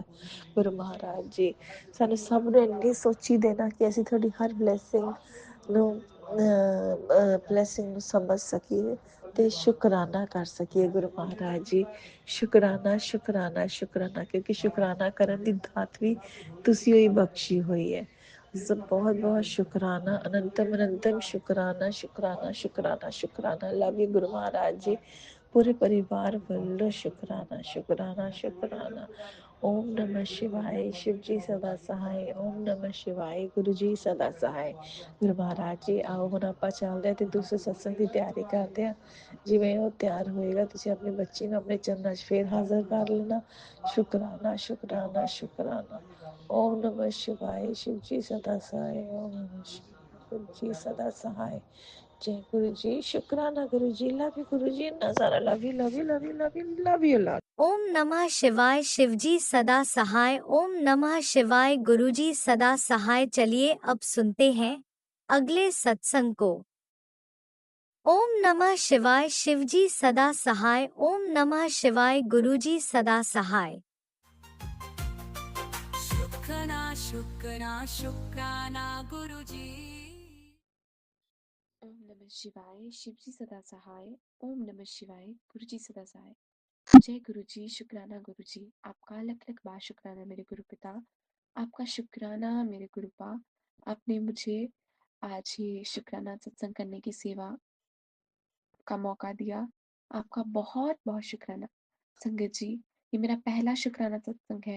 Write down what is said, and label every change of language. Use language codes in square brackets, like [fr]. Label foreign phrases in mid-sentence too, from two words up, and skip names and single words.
[pa] ਗੁਰੂ ਮਹਾਰਾਜ ਜੀ ਸਾਨੂੰ ਸਭ ਨੂੰ ਇੰਨੀ ਸੋਚੀ ਦੇਣਾ ਕਿ ਅਸੀਂ ਤੁਹਾਡੀ ਹਰ ਬਲੈਸਿੰਗ ਨੂੰ ਸਮਝ ਸਕੀਏ ਤੇ ਸ਼ੁਕਰਾਨਾ ਕਰ ਸਕੀਏ। ਗੁਰੂ ਮਹਾਰਾਜ ਜੀ ਸ਼ੁਕਰਾਨਾ ਸ਼ੁਕਰਾਨਾ ਸ਼ੁਕਰਾਨਾ, ਕਿਉਂਕਿ ਸ਼ੁਕਰਾਨਾ ਕਰਨ ਦੀ ਦਾਤ ਵੀ ਤੁਸੀਂ ਹੀ ਬਖਸ਼ੀ ਹੋਈ ਹੈ। ਬਹੁਤ ਬਹੁਤ ਸ਼ੁਕਰਾਨਾ, ਅਨੰਤਮ ਅਨੰਤਮ ਸ਼ੁਕਰਾਨਾ ਸ਼ੁਕਰਾਨਾ ਸ਼ੁਕਰਾਨਾ ਸ਼ੁਕਰਾਨਾ। [en] love you [pa] ਗੁਰੂ ਮਹਾਰਾਜ ਜੀ। ਪੂਰੇ ਪਰਿਵਾਰ ਵੱਲੋਂ ਸ਼ੁਕਰਾਨਾ ਸ਼ੁਕਰਾਨਾ ਸ਼ੁਕਰਾਨਾ। [hi] ओम नमः शिवाय शिव जी सदा सहाय। ओम नमः शिवाय गुरु जी सदा सहाय। [pa] ਗੁਰੂ ਮਹਾਰਾਜ ਜੀ ਆਓ ਹੁਣ ਆਪਾਂ ਚੱਲਦੇ ਹਾਂ ਤੇ ਦੂਸਰੇ ਸਤਸੰਗ ਦੀ ਤਿਆਰੀ ਕਰਦੇ ਹਾਂ। ਜਿਵੇਂ ਉਹ ਤਿਆਰ ਹੋਏਗਾ ਤੁਸੀਂ ਆਪਣੇ ਬੱਚੇ ਨੂੰ ਆਪਣੇ ਚਰਨਾਂ 'ਚ ਫੇਰ ਹਾਜ਼ਰ ਕਰ ਲੈਣਾ। [hi] ਸ਼ੁਕਰਾਨਾ ਸ਼ੁਕਰਾਨਾ ਸ਼ੁਕਰਾਨਾ। ओम नमः शिवाय शिव जी सदा सहाय। ओम नमः शिव जी सदा सहाय। जय गुरु जी, शुक्राना गुरु जी, [en] love you [hi] गुरु जी, नजारा [en] love you love you love you love you love you lot. [hi] ओम नमः शिवाय शिवजी सदा सहाय। ओम नमः शिवाय गुरुजी सदा सहाय। चलिए अब सुनते हैं अगले सत्संग को। ओम नमः शिवाय शिवजी सदा सहाय। ओम नमः शिवाय गुरुजी सदा सहाय। शुक्राना शुक्राना शुक्राना गुरुजी। ओम नमः शिवाय शिवजी सदा सहाय। ओम नमः शिवाय गुरुजी सदा सहाय। जय गुरुजी, शुक्राना गुरुजी, आपका लख लख बार शुक्राना मेरे गुरु पिता, आपका शुक्राना मेरे गुरुपा, आपने मुझे आज ये शुक्राना सत्संग करने की सेवा का मौका दिया। आपका बहुत बहुत शुक्राना। संगत जी, ये मेरा पहला शुक्राना सत्संग है।